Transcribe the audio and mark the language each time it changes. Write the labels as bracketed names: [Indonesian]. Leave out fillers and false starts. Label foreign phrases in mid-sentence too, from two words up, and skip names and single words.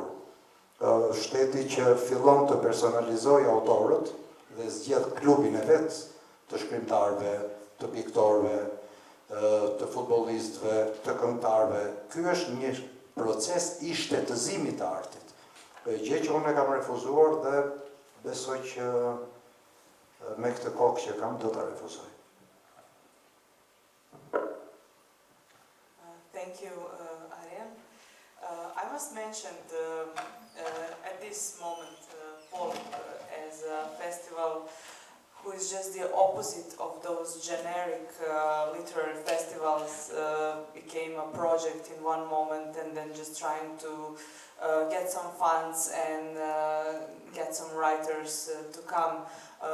[Albanian] Shteti që fillon të personalizojë autorët dhe zgjedh klubin e vet të shkrimtarëve, të piktorëve, të futbollistëve, të këngëtarëve. Ky është një proces i shtetëzimit të artit. Gjë që unë e kam refuzuar dhe besoj që me këtë kokë që kam do ta refuzoj. [English] Thank you, Arian. I must mention at this moment polip as a festival who is just the opposite of those generic literary festivals, became a project in one moment and then just trying to get some funds and get some writers to come.